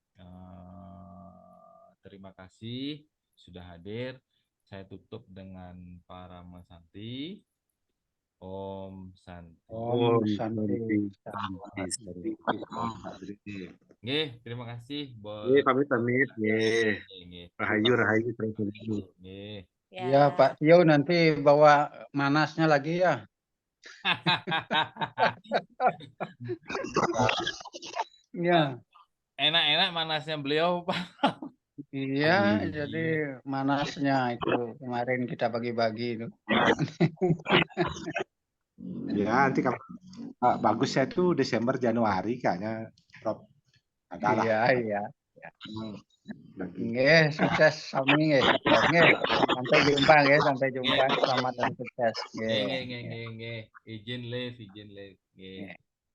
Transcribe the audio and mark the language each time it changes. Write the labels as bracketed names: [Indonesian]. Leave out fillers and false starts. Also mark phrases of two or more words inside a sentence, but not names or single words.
[Indonesian] Terima kasih sudah hadir. Saya tutup dengan Parama Santi. [Sanskrit] Om Santi. Om Santi. [Indonesian] Nggih, terima kasih. Nggih, pamit. Nggih. Rahayu. Nggih. Ya Pak Tio nanti bawa manasnya lagi ya. Ya. Enak-enak manasnya beliau Pak. Iya, jadi manasnya itu kemarin kita bagi-bagi itu. Ya, nanti kalau bagusnya itu Desember Januari kayaknya Prof. Adalah. Iya. [Javanese] Nggih, sukses sami nggih. [Indonesian] Nggih, sampai jumpa nggih, Selamat dan sukses. Nggih. Izin live. Nggih.